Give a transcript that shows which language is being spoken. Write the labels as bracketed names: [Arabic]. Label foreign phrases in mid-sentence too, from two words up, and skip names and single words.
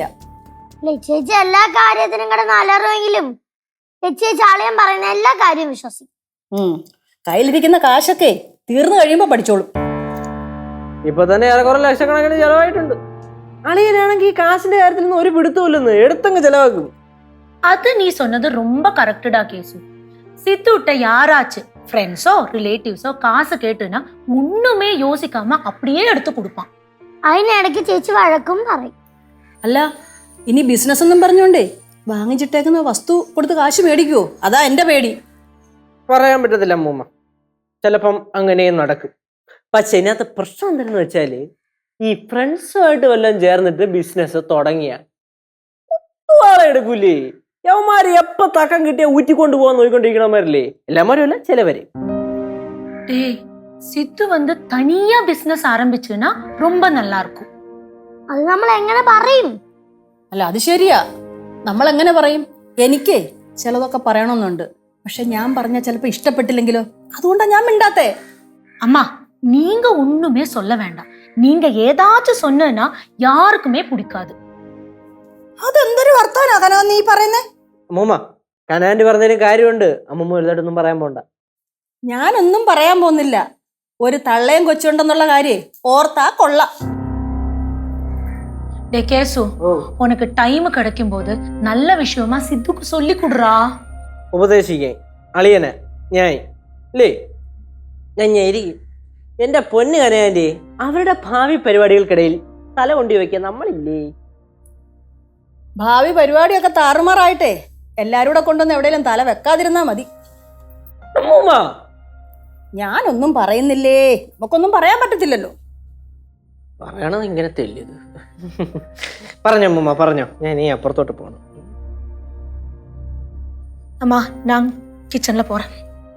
[Malayalam] ലച്ചേച്ചി എല്ലാ കാര്യത്തിനും കൂടെ നല്ലറിവെങ്കിലും ലച്ചേച്ചി ആളെയും പറയുന്ന എല്ലാ കാര്യവും വിശ്വസിക്കും. കയ്യിലിരിക്കുന്ന കാശൊക്കെ തീർന്നു കഴിയുമ്പോ പഠിച്ചോളും. ഇപ്പൊ തന്നെ ഏറെക്കുറെ ലക്ഷക്കണക്കിന് ചെലവായിട്ടുണ്ട്. അളിയനാണെങ്കിൽ ഈ കാശിന്റെ കാര്യത്തിൽ നിന്ന് ഒരു പിടുത്തമില്ലെന്ന് എടുത്തങ്ങ് ചെലവാക്കും. [Tamil] அது நீ சொன்னது ரொம்ப கரெக்டா கேசு. சித்துட்ட யாராச்சு ஃப்ரெண்ட்ஸோ ரிலேட்டிவ்ஸோ காசு கேட்டுனா ஒண்ணுமே யோசிக்காம அப்படியே எடுத்து கொடுப்பான். [Malayalam] അതിനിടയ്ക്ക് ചേച്ചി വഴക്കും പറയും. അല്ല, ഇനി ബിസിനസ് ഒന്നും പറഞ്ഞോണ്ടേ വാങ്ങിച്ചിട്ടേക്കുന്ന വസ്തു കൊടുത്ത് കാശ് മേടിക്കുവോ? അതാ എന്റെ പേടി. പറയാൻ പറ്റത്തില്ല അമ്മൂമ്മ, ചിലപ്പം അങ്ങനെയും നടക്കും. പക്ഷെ ഇതിനകത്ത് പ്രശ്നം എന്താണെന്ന് വെച്ചാല്, ഈ ഫ്രണ്ട്സുമായിട്ട് വല്ലതും ചേർന്നിട്ട് ബിസിനസ് തുടങ്ങിയ ആളെ എടുക്കൂലേ. യവന്മാര് എപ്പ തക്കം കിട്ടിയ ഊറ്റിക്കൊണ്ട് പോകാൻ നോക്കിക്കൊണ്ടിരിക്കണമാരല്ലേ. എല്ലാമാരും അല്ല, ചിലവര്. [Tamil] டேய், சித்து வந்து தனியா பிசினஸ் ஆரம்பிச்சுனா ரொம்ப நல்லா இருக்கும். [Malayalam] അത് നമ്മൾ എങ്ങനെ പറയും? അല്ല, അത് ശരിയാ. നമ്മൾ എങ്ങനെ പറയും? എനിക്ക് ചിലതൊക്കെ പറയണമെന്നുണ്ട്. പക്ഷെ ഞാൻ പറഞ്ഞാൽ ചിലപ്പോ ഇഷ്ടപ്പെട്ടില്ലെങ്കിലോ? അതുകൊണ്ടാ ഞാൻ മിണ്ടാത്തേ. [Tamil] அம்மா, நீங்க ஒண்ணுமே சொல்ல வேண்டாம். நீங்க ஏதாச்சும் சொன்னா யாருக்குமே பிடிக்காது. [Malayalam] അതെന്തൊരു വർത്താനാ നീ പറയുന്നേ? അമ്മൂമ്മ, കനാൻഡി പറഞ്ഞതിന് കാര്യമുണ്ട്. അമ്മൂമ്മ വലുതായിട്ടൊന്നും പറയാൻ പോണ്ട. ഞാനൊന്നും പറയാൻ പോകുന്നില്ല. ഒരു തള്ളയും കൊച്ചുണ്ടെന്നുള്ള കാര്യം ഓർത്താ കൊള്ളാം. [Tamil] டே கேசு, உனக்கு டைம் கிடைக்கும் போது நல்ல விஷயமா சித்துக்கு சொல்லி கொடுறா. [Malayalam] ഉപദേശിക്കാൻ അളിയനെ ഞാൻ അല്ലേ, ഞാൻ ഇരിക്കും. എന്റെ പൊന്ന് കനാൻഡി, അവരുടെ ഭാവി പരിപാടികൾക്കിടയിൽ തല കൊണ്ടി വയ്ക്കാൻ നമ്മളില്ലേ? ഭാവി പരിപാടിയൊക്കെ താറുമാറായിട്ടെ എല്ലാരും കൂടെ കൊണ്ടുവന്ന് എവിടെയെങ്കിലും തല വെക്കാതിരുന്നാ മതി. അമ്മൂമ്മ, ഞാനൊന്നും പറയുന്നില്ലേ. നമുക്കൊന്നും പറയാൻ പറ്റത്തില്ലല്ലോ. പറയണത് ഇങ്ങനെ തെല്ലിയത്. പറഞ്ഞോ അമ്മൂമ്മ, പറഞ്ഞോ. ഞാൻ ഈ അപ്പുറത്തോട്ട് പോകണം. [Tamil] அம்மா, நான் கிச்சன்ல போறேன்.